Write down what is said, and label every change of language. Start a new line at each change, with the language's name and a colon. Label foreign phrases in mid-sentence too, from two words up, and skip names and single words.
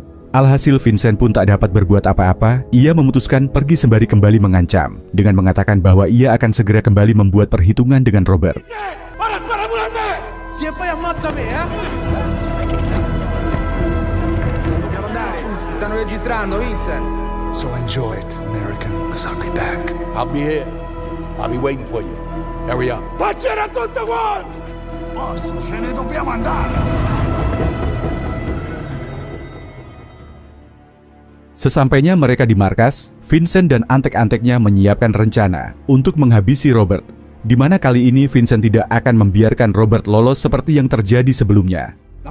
Indonesian: Alhasil Vincent pun tak dapat berbuat apa-apa. Ia memutuskan pergi sembari kembali mengancam dengan mengatakan bahwa ia akan segera kembali membuat perhitungan dengan Robert.
Italian: Stanno registrando, Vincent.
English: So enjoy it, American, because I'll be back. I'll be here. I'll be waiting for you. Hurry up.
Italian: Facciela tutto quanto! Boss, ce ne dobbiamo andare.
Indonesian: Sesampainya mereka di markas, Vincent dan antek-anteknya menyiapkan rencana untuk menghabisi Robert, di mana kali ini Vincent tidak akan membiarkan Robert lolos seperti yang terjadi sebelumnya.